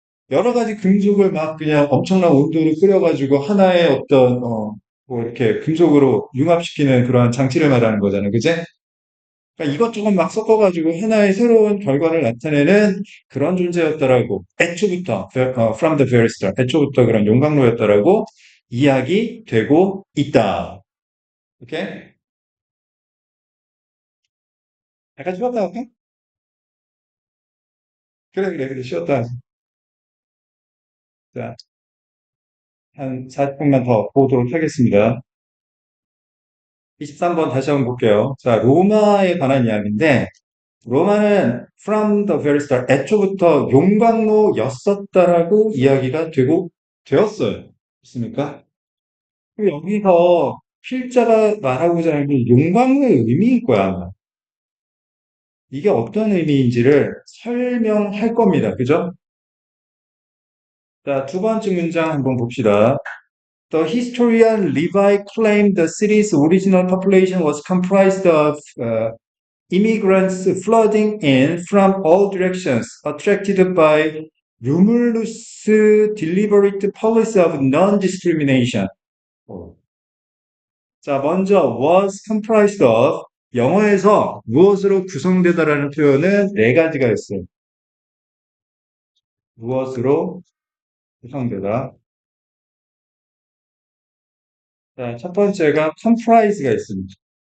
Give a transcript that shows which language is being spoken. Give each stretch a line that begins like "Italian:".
Korean: 여러 가지 금속을 막 그냥 엄청난 온도로 끓여가지고 하나의 어떤, 뭐 이렇게 금속으로 융합시키는 그러한 장치를 말하는 거잖아. 그지? 그러니까 이것저것 막 섞어가지고 하나의 새로운 결과를 나타내는 그런 존재였다라고. 애초부터, from the very start. 애초부터 그런 용광로였다라고 이야기되고 있다. 오케이? 약간 쉬었다 할까? 그래, 그래, 그래. 쉬었다. 자, 한 40분만 더 보도록 하겠습니다. 23번 다시 한번 볼게요. 자, 로마에 관한 이야기인데, 로마는 from the very start, 애초부터 용광로였었다라고 이야기가 되었어요. 있습니까? 여기서 필자가 말하고자 하는 게 용광로의 의미일 거야, 아마. 이게 어떤 의미인지를 설명할 겁니다. 그죠? 자, 두 번째 문장 한번 봅시다.
English: The historian Levi claimed the city's original population was comprised of immigrants flooding in from all directions, attracted by Romulus' deliberate policy of non-discrimination.
Korean: 자, 먼저 was comprised of 영어에서 무엇으로 구성되다라는 표현은 네 가지가 있어요. 무엇으로 구성되다. 자, 첫 번째가 comprise가 있습니다.